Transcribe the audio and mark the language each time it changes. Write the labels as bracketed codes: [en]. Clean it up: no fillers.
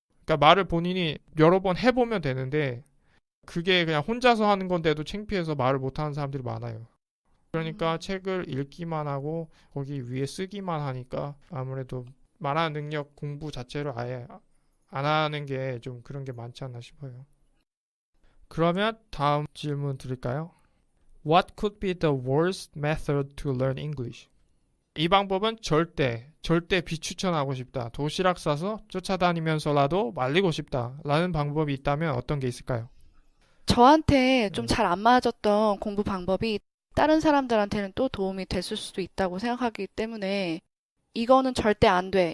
[ko] 그러니까 말을 본인이 여러 번 해보면 되는데 그게 그냥 혼자서 하는 건데도 창피해서 말을 못 하는 사람들이 많아요. 그러니까 책을 읽기만 하고 거기 위에 쓰기만 하니까 아무래도 말하는 능력 공부 자체를 아예 안 하는 게 좀 그런 게 많지 않나 싶어요. 그러면 다음 질문 드릴까요? [en] What could be the worst method to learn English? [ko] 이 방법은 절대 비추천하고 싶다. 도시락 싸서 쫓아다니면서라도 말리고 싶다. 라는 방법이 있다면 어떤 게 있을까요? 저한테 좀 잘 안 맞았던 공부 방법이 다른 사람들한테는 또 도움이 됐을 수도 있다고 생각하기 때문에 이거는 절대 안 돼.